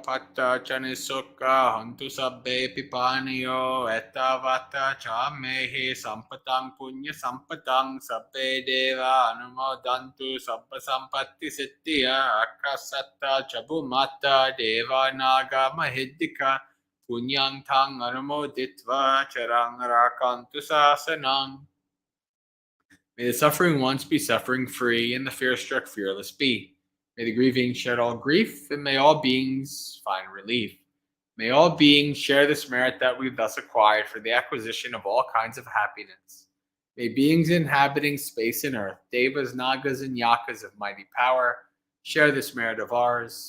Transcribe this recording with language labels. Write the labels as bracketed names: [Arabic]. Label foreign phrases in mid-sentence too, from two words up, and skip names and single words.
[Pali] patta chane sokha, hantu sabbe pipaniyo, etavata chamehe sampatang punya sampatang, sabbe deva anumodantu sabba sampatti siddhiya, akasatta chabumata deva naga mahiddika, punyang tang anumoditva charang rakantu sasanang. [English] May the suffering once be suffering free, and the fear-struck fearless be. May the grieving shed all grief, and may all beings find relief. May all beings share this merit that we've thus acquired for the acquisition of all kinds of happiness. May beings inhabiting space and earth, devas, nagas, and yakas of mighty power, share this merit of ours.